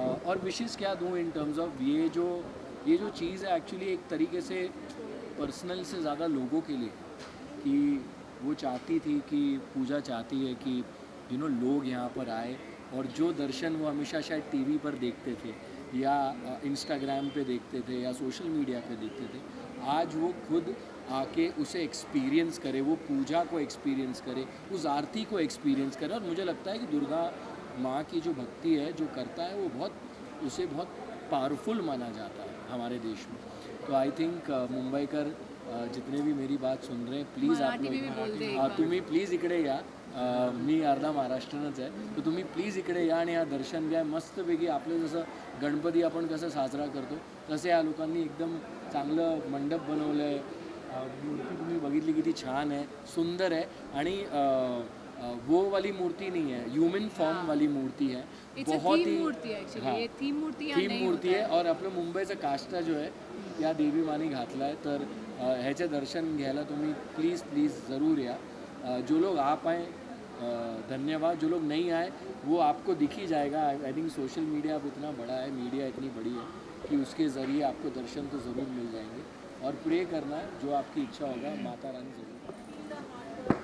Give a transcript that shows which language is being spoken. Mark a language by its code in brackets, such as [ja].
[hi] और विशेज़ क्या दूँ इन टर्म्स ऑफ ये जो चीज़ है एक्चुअली एक तरीके से पर्सनल से ज़्यादा लोगों के लिए, कि वो चाहती थी कि पूजा चाहती है कि लोग यहाँ पर आए और जो दर्शन वो हमेशा शायद टीवी पर देखते थे या इंस्टाग्राम पे देखते थे या सोशल मीडिया पे देखते थे, आज वो खुद आके उसे एक्सपीरियंस करे, वो पूजा को एक्सपीरियंस करे, उस आरती को एक्सपीरियंस करे। और मुझे लगता है कि दुर्गा माँ की जो भक्ति है, जो करता है, वो उसे बहुत पावरफुल माना जाता है हमारे देश में। तो आई थिंक मुंबईकर जितने भी मेरी बात सुन रहे हैं, प्लीज़ आप लोग [mr] तुम्ही प्लीज इकडे या, मी अर्धा महाराष्ट्रनच आहे, तर तुम्ही प्लीज इकडे या आणि हा दर्शन घ्या। मस्तपैकी आपलं जसं गणपती आपण कसं साजरा करतो तसे या लोकांनी एकदम चांगलं मंडप बनवलं आहे, मूर्ती तुम्ही बघितली किती छान आहे, सुंदर आहे। [hi] आणि वो वाली मूर्ति नहीं है, ह्यूमन फॉर्म वाली मूर्ति है, बहुत ही थीम मूर्ति है। और [mr] आपलं मुंबईचं काष्टा जो आहे त्या देवी माने घातला आहे, तर ह्याचे दर्शन घ्यायला तुम्ही प्लीज़ ज़रूर या। [hi] जो लोग आ पाए धन्यवाद, जो लोग नहीं आए वो आपको दिख ही जाएगा। आई थिंक सोशल मीडिया अब इतना बड़ा है, मीडिया इतनी बड़ी है कि उसके ज़रिए आपको दर्शन तो ज़रूर मिल जाएंगे। और प्रे करना है, जो आपकी इच्छा होगा माता रानी ज़रूर।